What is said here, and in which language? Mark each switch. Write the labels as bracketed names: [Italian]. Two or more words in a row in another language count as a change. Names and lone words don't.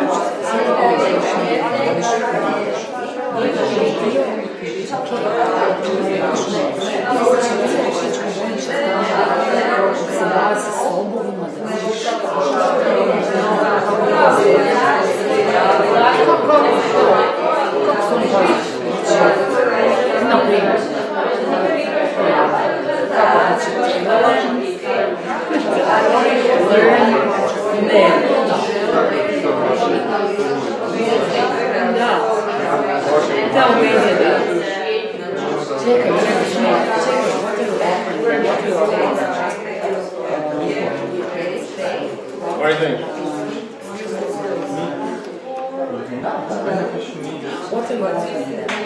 [Croatian] Se bavi sa sobom, na primjer. [English] Tell me that. [Croatian] Čekaj, [English] What are you doing? What are you offering?